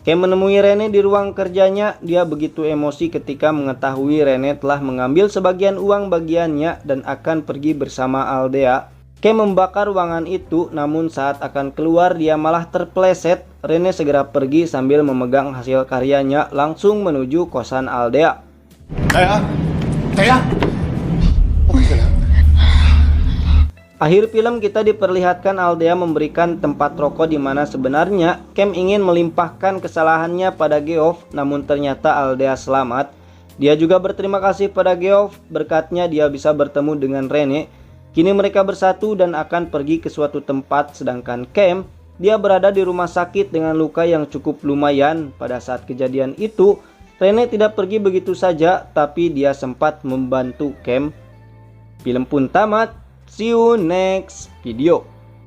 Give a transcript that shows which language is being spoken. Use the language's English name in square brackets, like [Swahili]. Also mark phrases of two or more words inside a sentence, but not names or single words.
[Indonesian] Cam menemui Rene di ruang kerjanya. Dia begitu emosi ketika mengetahui Rene telah mengambil sebagian uang bagiannya dan akan pergi bersama Aldea. Cam membakar ruangan itu, namun saat akan keluar dia malah terpeleset. Rene segera pergi sambil memegang hasil karyanya langsung menuju kosan Aldea. [Filipino] Taya! Okay ka lang? [Indonesian] Akhir film kita diperlihatkan Aldea memberikan tempat rokok di mana sebenarnya Cam ingin melimpahkan kesalahannya pada Geoff, namun ternyata Aldea selamat. Dia juga berterima kasih pada Geoff, berkatnya dia bisa bertemu dengan Rene. Kini mereka bersatu dan akan pergi ke suatu tempat, sedangkan Cam, dia berada di rumah sakit dengan luka yang cukup lumayan. Pada saat kejadian itu, Rene tidak pergi begitu saja, tapi dia sempat membantu Cam. Film pun tamat. [English] See you next video.